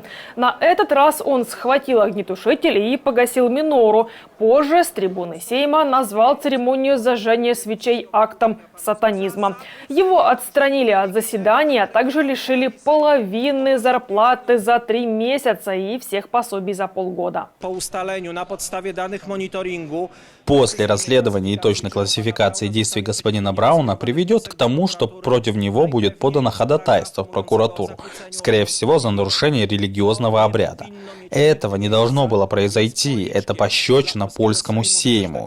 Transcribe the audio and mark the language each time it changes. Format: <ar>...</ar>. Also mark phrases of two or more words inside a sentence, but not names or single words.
<ru>На этот раз он схватил огнетушитель и погасил минору. Позже с трибуны Сейма назвал церемонию зажжения свечей актом сатанизма. Его отстранили от заседания, а также лишили половины зарплаты за 3 месяца и всех пособий за полгода.</ru> <pl>Po ustaleniu na podstawie danych monitoringu</pl> <ru>После расследования и точной классификации действий господина Брауна приведет к тому, что против него будет подано ходатайство в прокуратуру, скорее всего, за нарушение религиозного обряда. Этого не должно было произойти. Это пощечина польскому Сейму.</ru>